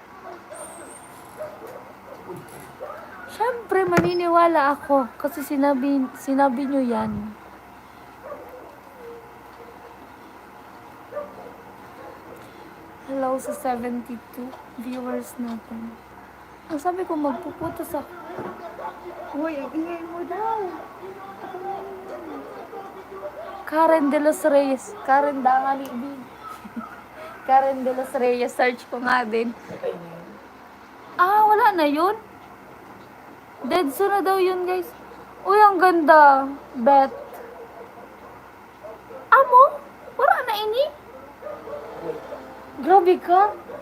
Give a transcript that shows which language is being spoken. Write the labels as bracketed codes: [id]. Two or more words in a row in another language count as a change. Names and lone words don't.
[tl] Siyempre, maniniwala ako kasi sinabi nyo yan. Hello sa 72 viewers natin. Ang sabi ko, magpuputos ako. Uy, ang ingay mo daw. Karen de los Reyes. Karen Dangali B. Karen de los Reyes. Search ko nga din. Patay na yun. Wala na yun. Deadso na daw yun, guys. Uy, ang ganda. Bet. Amo? Wala na ini? Grabe ka.